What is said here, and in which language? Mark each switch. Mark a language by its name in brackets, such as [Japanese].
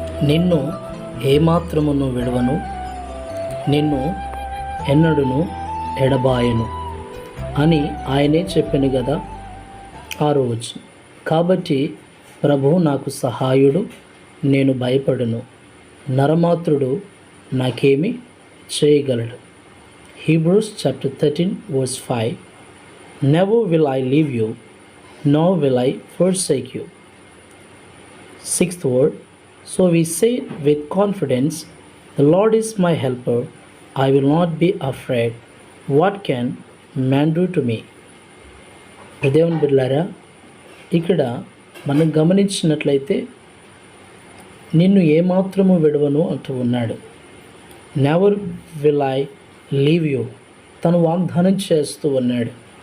[Telugu] నిన్ను ఏమాత్రమును విడవను, నిన్ను ఎన్నడును ఎడబాయను అని ఆయనే చెప్పాను కదా. 6వ వచనం. కాబట్టి ప్రభువు నాకు సహాయుడు, నేను భయపడను, నరమాత్రుడు నాకేమి చేయగలడు. [English] Hebrews chapter 13 verse 5. Never will I leave you, nor will I forsake you. 6th word. So we say with confidence, the Lord is my helper, I will not be afraid. What can man do to me? [Telugu] దేవుని బిడ్డలారా, ఇక్కడ మనం గమనించినట్లయితే నిన్ను ఏమాత్రము విడవను అంటూ ఉన్నాడు. [English] never will I leave you, [Telugu] తను వాగ్దానం చేస్తూ ఉన్నాడు.